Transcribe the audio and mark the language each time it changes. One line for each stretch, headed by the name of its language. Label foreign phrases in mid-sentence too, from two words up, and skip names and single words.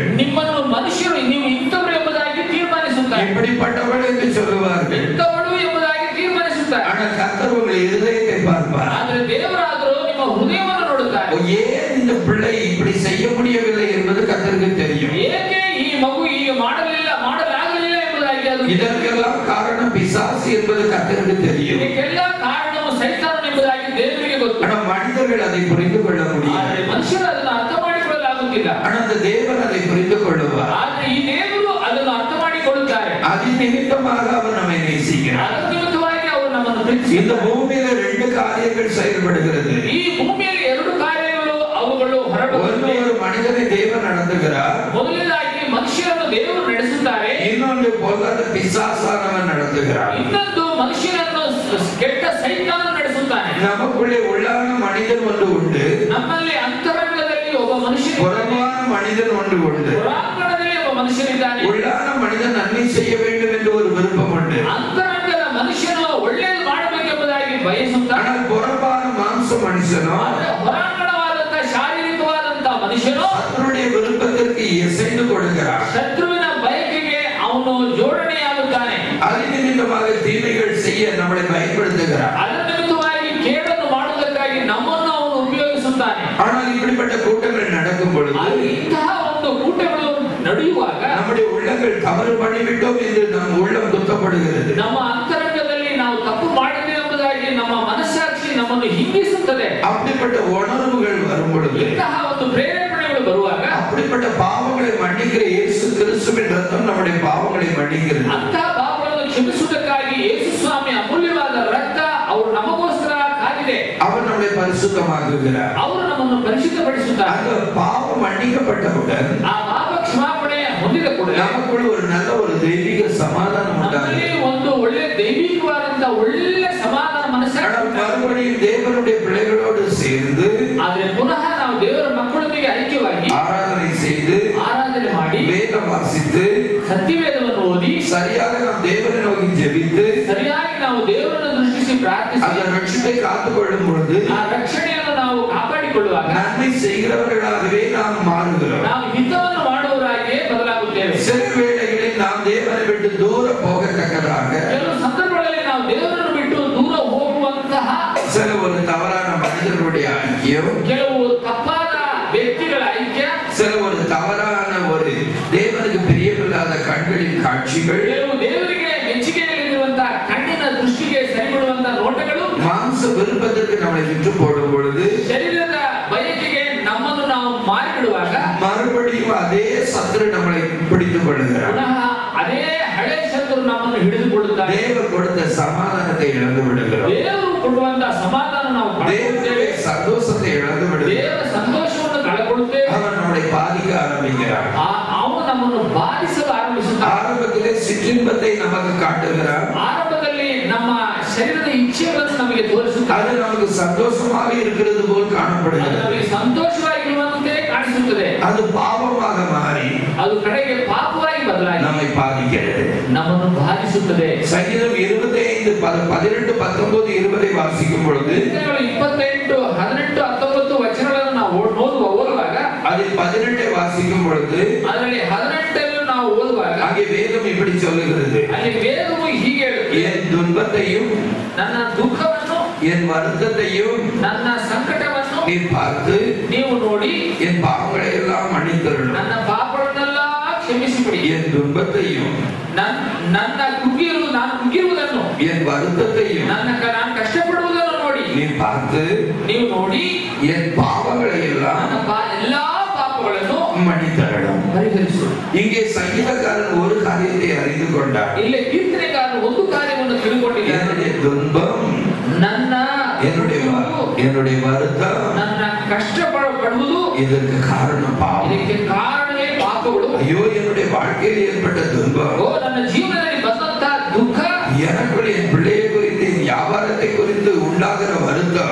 Kannada: ನಿಮ್ಮನ್ನು ಮನುಷ್ಯರು ನೀವು ಇಂಥವರು ಎಂಬುದಾಗಿ ತೀರ್ಮಾನಿಸುತ್ತಾರೆ,
Tamil: இப்படிப்பட்டவள் என்று சொல்லுவார்கள்.
Kannada: ಇಂಥವಳು ಎಂಬುದಾಗಿ ತೀರ್ಮಾನಿಸುತ್ತಾರೆ.
Tamil: ஆனால் கர்த்தர் உங்கள் இருதயத்தை பார்ப்பார்.
Kannada: ಆದ್ರೆ ದೇವರಾದರೂ ನಿಮ್ಮ ಹೃದಯವನ್ನು ನೋಡುತ್ತಾರೆ.
Tamil: ஏன் இந்த பிள்ளை இப்படி செய்ய முடியவில்லை என்பது கர்த்தருக்கு தெரியும்.
Kannada: ಏಕೆ ಈ ಮಗು ಈಗ ಮಾಡಲಾಗಲಿಲ್ಲ ಎಂಬುದಾಗಿ ಅದು
Tamil: இதற்கெல்லாம் காரணம் பிசாசு என்பது கர்த்தருக்கு தெரியும்.
Kannada: ಇದಕ್ಕೆಲ್ಲ ಕಾರಣವು ಸೈತಾನನು ಎಂಬುದಾಗಿ ದೇವರಿಗೆ ಗೊತ್ತು.
Tamil: ஆனால் மனிதர்கள் அதை புரிந்து கொள்ள முடியாது.
Kannada: ಆದರೆ ಮನುಷ್ಯರು ಅದನ್ನು ಅರ್ಥ ಮಾಡಿಕೊಳ್ಳಲಾಗುತ್ತಿಲ್ಲ.
Tamil: ஆனால் அந்த தேவன் அதை புரிந்து கொள்ளுவார்.
Kannada: ಆದರೆ ಈ ದೇವರು ಅದನ್ನು ಅರ್ಥ ಮಾಡಿಕೊಳ್ಳುತ್ತಾರೆ.
Tamil: அது நிமித்தமாக அவர் நம்மை நேசிக்கிறார்.
Kannada: ಅದರ ನಿಮಿತ್ತವಾಗಿ ಅವರು ನಮ್ಮನ್ನು
Tamil: இந்த
Kannada: ಪ್ರೀತಿಸುತ್ತಾರೆ.
Tamil: பூமியில 2 காரியங்கள் செயல்படுகிறது.
Kannada: ಈ ಭೂಮಿಯಲ್ಲಿ 2 ಕಾರ್ಯಗಳು ಅವುಗಳು ಹೊರಬರುತ್ತವೆ.
Tamil: ஒரு மனிதனை தேவன் நடத்துகிறார்,
Kannada: ಮೊದಲನೇದಾಗಿ ಮನುಷ್ಯರನ್ನು ದೇವರು ನಡೆಸುತ್ತಾರೆ.
Tamil: இன்னொன்று பொல்லாத பிசாசானவன் நடத்துகிறார்.
Kannada: ಇನ್ನೊಂದು ಮನುಷ್ಯನನ್ನು ಕೆಟ್ಟ ಸೈತಾನನು ನಡೆಸುತ್ತಾನೆ.
Tamil: நமக்குள்ளே உள்ளான மனிதன் ஒன்று உண்டு,
Kannada: ನಮ್ಮಲ್ಲಿ ಅಂತರಂಗದಲ್ಲಿ ಒಬ್ಬ ಮನುಷ್ಯನಿದ್ದಾನೆ,
Tamil: புறமான மனிதன் ஒன்று உண்டு.
Kannada: ಹೊರಾಂಗಣದಲ್ಲಿ ಒಬ್ಬ ಮನುಷ್ಯನಿದ್ದಾನೆ.
Tamil: உள்ளான மனிதன் நன்மை செய்ய வேண்டும் என்று ஒரு விருப்பம் உண்டு,
Kannada: ಅಂತರಂಗದ ಮನುಷ್ಯನು ಒಳ್ಳೆಯದು ಮಾಡಬೇಕೆಂಬುದಾಗಿ ಬಯಸುತ್ತಾನೆ.
Tamil: ஆனால் புறமான மாம்ச மனுஷனோ
Kannada: ಆದರೆ ಹೊರಾಂಗಣವಾದಂತ ಶಾರೀರಿಕವಾದಂತ ಮನುಷ್ಯನು
Tamil: அவருடைய விருப்பத்திற்கு இசைந்து கொடுக்கிறார்.
Kannada: ಶತ್ರುವಿನ ಬಯಕೆಗೆ ಅವನು ಜೋಡಣೆಯಾಗುತ್ತಾನೆ.
Tamil: அதன் நிமித்தமாக தீமைகள் செய்ய நம்மளை பயன்படுத்துகிறார்.
Kannada: ಅದರ ನಿಮಿತ್ತವಾಗಿ ಕೇಡನ್ನು ಮಾಡುವುದಕ್ಕಾಗಿ ನಮ್ಮನ್ನು ಅವನು ಉಪಯೋಗಿಸುತ್ತಾನೆ.
Tamil: ஆனால் இப்படிப்பட்ட கூட்டங்கள் நடக்கும் பொழுது
Kannada: ಆದರೆ ಇಂತಹ ಒಂದು ಕೂಟಗಳು ನಡೆಯುವಾಗ
Tamil: நம்முடைய உள்ளங்கள் தவறு பண்ணிவிட்டோம் என்று நம் உள்ளம் துக்கப்படுகிறது.
Kannada: ನಮ್ಮ ಅಂತರಂಗದಲ್ಲಿ ನಾವು ತಪ್ಪು ಮಾಡಿದ್ದೇವೆ ಎಂಬುದಾಗಿ ನಮ್ಮ ಮನಸ್ಸಾಕ್ಷಿ ನಮ್ಮನ್ನು ಹಿಂಗಿಸುತ್ತದೆ.
Tamil: அப்படிப்பட்ட உணர்வுகள் வரும் பொழுது,
Kannada: ಇಂತಹ ಒಂದು ಪ್ರೇರೇಪಣೆಗಳು ಬರುವಾಗ
Tamil: அப்படிப்பட்ட பாவங்களை மன்னிக்கிற இயேசு கிறிஸ்துவின் ரத்தம் நம்முடைய பாவங்களை மன்னிக்கிறது.
Kannada: ಅಂತಹ ಪಾಪಗಳನ್ನು ಕ್ಷಮಿಸುವುದಕ್ಕಾಗಿ ಯೇಸು ಸ್ವಾಮಿ ಅಮೂಲ್ಯವಾದ ರಕ್ತ ಅವರು ನಮಗೋಸ್ಕರ ಕಾದಿದೆ.
Tamil: அவர் நம்மை பரிசுத்தமாக்குகிறார்.
Kannada: ಅವರು ನಮ್ಮನ್ನು ಪರಿಶುದ್ಧಪಡಿಸುತ್ತಾರೆ.
Tamil: அந்த பாவம் மன்னிக்கப்பட்டவுடன்
Kannada: ಆ ಪಾಪ ಕ್ಷಮಾಪಣೆ ಹೊಂದಿದ ಕೂಡಲೇ
Tamil: நமக்குள்ள ஒரு நல்ல ஒரு தெய்வீக சமாதானம்
Kannada: ನಮ್ಮಲ್ಲಿ
Tamil: உண்டாகும்.
Kannada: ಒಂದು ಒಳ್ಳೆ ದೈವಿಕವಾದಂತ ಒಳ್ಳೆ ಸಮಾಧಾನ ಮನಸ್ಸಾಗಿ
Tamil: மறுபடியும் தேவனுடைய பிள்ளைகளோடு சேர்ந்து
Kannada: ಆದ್ರೆ ಪುನಃ ನಾವು ದೇವರ ಮಕ್ಕಳೊಂದಿಗೆ ಐಕ್ಯವಾಗಿ
Tamil: ஆராதனை செய்து
Kannada: ಆರಾಧನೆ ಮಾಡಿ
Tamil: வேதம் வாசித்து
Kannada: ಸತ್ಯವೇದವನ್ನು ಓದಿ
Tamil: சரியாக நாம் தேவனை நோக்கி ஜெபித்து
Kannada: ಸರಿಯಾಗಿ ನಾವು ದೇವರನ್ನು ದೃಷ್ಟಿಸಿ ಪ್ರಾರ್ಥಿಸಿ
Tamil: அந்த ரட்சிப்பை காத்துக்கொள்ளும் பொழுது
Kannada: ಆ ರಕ್ಷಣೆಯನ್ನು ನಾವು ಕಾಪಾಡಿಕೊಳ್ಳುವಾಗ
Tamil: நன்மை செய்கிறவர்களாகவே நாம் மாறுகிறோம்.
Kannada: ನಾವು ಹಿತವನ್ನು ಮಾಡುವವರಾಗಿಯೇ ಬದಲಾಗುತ್ತೇವೆ.
Tamil: சில வேளைகளில் நாம் தேவனை விட்டு தூர போகத்தக்கதாக
Kannada: ಕೆಲವು ಸಂದರ್ಭಗಳಲ್ಲಿ ನಾವು ದೇವರನ್ನು ಬಿಟ್ಟು ದೂರ ಹೋಗುವಂತಹ
Tamil: சில ஒரு தவறான மனிதர்களுடைய ஐக்கியம்,
Kannada: ಕೆಲವು ತಪ್ಪಾದ ವ್ಯಕ್ತಿಗಳ ಐಕ್ಯ,
Tamil: சில ஒரு தவறான ஒரு தேவனுக்கு பிரியமில்லாத கண்களின் காட்சிகள்,
Kannada: ಕೆಲವು ದೇವರಿಗೆ ಮೆಚ್ಚುಗೆಯಲ್ಲಿರುವಂತಹ ಕಣ್ಣಿನ ದೃಷ್ಟಿಗೆ ಸರಿಪಡುವಂತಹ ನೋಟಗಳು,
Tamil: மாம்ச விருப்பத்திற்கு நம்மளை விட்டு போடும் பொழுது
Kannada: ಶರೀರದ ಬಯಕೆಗೆ ನಮ್ಮನ್ನು ನಾವು ಮಾರಿಬಿಡುವಾಗ
Tamil: மறுபடியும் அதே சத்துரு நம்மளை பிடித்துக் கொள்ளுகிறார்.
Kannada: ಪುನಃ ಅದೇ ಹಳೆ ಶತ್ರು ನಮ್ಮನ್ನು ಹಿಡಿದುಕೊಳ್ಳುತ್ತಾರೆ.
Tamil: தேவர் கொடுத்த சமாதானத்தை இழந்து விடுகிறோம்.
Kannada: ದೇವರು ಕೊಡುವಂತ ಸಮಾಧಾನ ನಾವು ಕಳೆದುಕೊಳ್ಳುತ್ತೇವೆ.
Tamil: சந்தோஷத்தை இழந்து விடுகிறோம்.
Kannada: ದೇವರ ಸಂತೋಷವನ್ನು ಕಳೆದುಕೊಳ್ಳುತ್ತೇವೆ.
Tamil: அவன் நம்மை பாதிக்க ஆரம்பிக்கிறான்.
Kannada: ಅವನು ನಮ್ಮನ್ನು ಬಾಧಿಸಲು ಆರಂಭಿಸುತ್ತಾನೆ.
Tamil: ஆரம்பத்திலே சிற்றின்பத்தை நமக்கு காட்டுகிறான்.
Kannada: ಆರಂಭದಲ್ಲಿ ನಮ್ಮ ಶರೀರದ ಇಚ್ಛೆಗಳನ್ನು ನಮಗೆ ತೋರಿಸುತ್ತಾನೆ.
Tamil: அது நமக்கு சந்தோஷமாக இருக்கிறது போல் காணப்படுகிறது.
Kannada: ನಮಗೆ ಸಂತೋಷವಾಗಿರುವಂತೆ ಕಾಣಿಸುತ್ತದೆ.
Tamil: அது பாவமாக மாறி
Kannada: ಅದು ಕಡೆಗೆ ಪಾಪವಾಗಿ ಬದಲಾಗಿ
Tamil: நம்மை பாதிக்கிறது,
Kannada: ನಮ್ಮನ್ನು ಬಾಧಿಸುತ್ತದೆ.
Tamil: சங்கீதம் 25 18 19 20 வாசிக்கும் பொழுது
Kannada: 28 18 19 ವಚನಗಳನ್ನು ನಾವು ಓದುವಾಗ
Tamil: அதில் 18 வாசிக்கும் பொழுது
Kannada: ಅದರಲ್ಲಿ 18 ನಾವು ಓದುವಾಗ
Tamil: அங்கே வேதம் இப்படி சொல்லுகிறது,
Kannada: ಅಲ್ಲಿ ವೇದವು ಹೀಗೆ ಹೇಳುತ್ತದೆ,
Tamil: என் துன்பத்தையும்
Kannada: ನನ್ನ ದುಃಖವನ್ನು
Tamil: என் வருத்தத்தையும்
Kannada: ನನ್ನ ಸಂಕಟವನ್ನು
Tamil: நீ பார்த்து
Kannada: ನೀವು ನೋಡಿ
Tamil: என் பாவங்களை எல்லாம் மன்னித்தருளும்.
Kannada: ನನ್ನ ಪಾಪಗಳನ್ನೆಲ್ಲ ಕ್ಷಮಿಸಿಬಿಡಿ.
Tamil: என் துன்பத்தையும்
Kannada: ನನ್ನ ಕುಗ್ಗಿರುವುದನ್ನು
Tamil: என் வருத்தத்தையும்
Kannada: ನಾನು ಕಷ್ಟಪಡುವುದನ್ನು ನೋಡಿ
Tamil: நீ பார்த்து
Kannada: ನೀವು ನೋಡಿ
Tamil: என் பாவங்களை எல்லாம்
Kannada: ಎಲ್ಲಾ ಪಾಪಗಳನ್ನು
Tamil: மன்னித்தருளும்.
Kannada: ಪರಿಹರಿಸು.
Tamil: இங்கே சங்கீதக்காரன் ஒரு காரியத்தை அறிந்து கொண்டார்.
Kannada: ಇಲ್ಲಿ ಕೀರ್ತನೆಗಾರನು ಒಂದು ಕಾರ್ಯವನ್ನು ತಿಳ್ಕೊಂಡಿದ್ದಾನೆ.
Tamil: என்னுடைய துன்பம், என்னுடைய வருத்தம்,
Kannada: ನನ್ನ கஷ்டப்படுವುದು
Tamil: இதற்கு காரணம் பாவம்.
Kannada: ಇದಕ್ಕೆ ಕಾರಣವೇ ಪಾಪಗಳು.
Tamil: ஐயோ, என்னுடைய வாழ்க்கையில் ஏற்பட்ட துன்பம்,
Kannada: ಓ ನನ್ನ ಜೀವನದಲ್ಲಿ ಬಂದಂತ ದುಃಖ,
Tamil: எனக்குள்ள என் பிள்ளையை குறித்து, என் வியாபாரத்தை குறித்து உண்டாகிற வருத்தம்,